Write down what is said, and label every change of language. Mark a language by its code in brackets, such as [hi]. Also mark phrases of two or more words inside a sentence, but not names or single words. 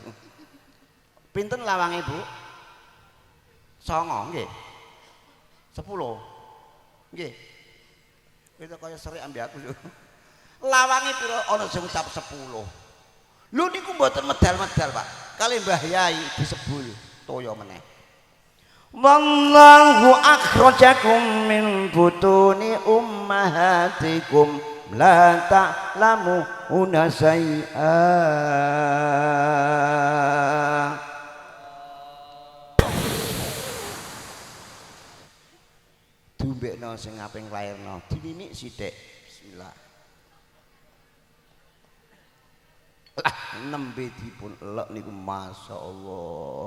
[jv] Pinten lawange, Bu? 9 nggih. 10. Nggih. Kowe kaya serik ambek aku yo. Lawange pira ana sing ucap 10. Lho niku mboten medal-medal, Pak. Kali Mbah Yai disebul toya meneh. [ar] والله أخرجكم من بطون أمهاتكم لا تعلمون شيئا. [jv] Dumbekno sing aping lairno, dininik sithik. Bismillah. Lah nembe dipun elek niku masyaallah.